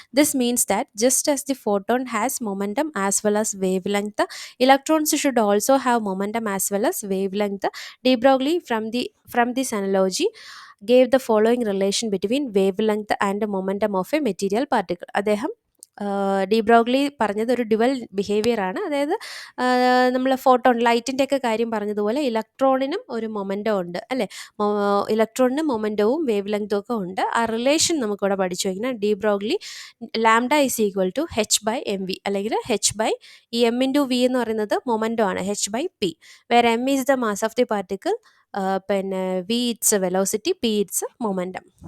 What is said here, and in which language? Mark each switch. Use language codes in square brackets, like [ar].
[en] This means that just as the photon has momentum as well as wave length, electrons should also have momentum as well as wave length. De Broglie from this analogy gave the following relation between wavelength and momentum of a material particle. [ml] അദ്ദേഹം de Broglie പറഞ്ഞത് ഒരു dual behaviour ആണ്. അതായത് നമ്മൾ photon ലൈറ്റിൻ്റെ ഒക്കെ കാര്യം പറഞ്ഞതുപോലെ ഇലക്ട്രോണിനും ഒരു മൊമെൻറ്റം ഉണ്ട് അല്ലേ, ഇലക്ട്രോണിന് മൊമെൻറ്റവും വേവ് ലെങ്തും ഒക്കെ ഉണ്ട്. ആ റിലേഷൻ നമുക്കിവിടെ പഠിച്ചു വയ്ക്കണം. De Broglie [en] lambda is equal to h/mv, [ml] അല്ലെങ്കിൽ ഈ m/v എന്ന് പറയുന്നത് മൊമെൻറ്റം ആണ്, h/p, [en] where m is the mass of the particle, [ml] പിന്നെ [en] v it's velocity, p it's momentum.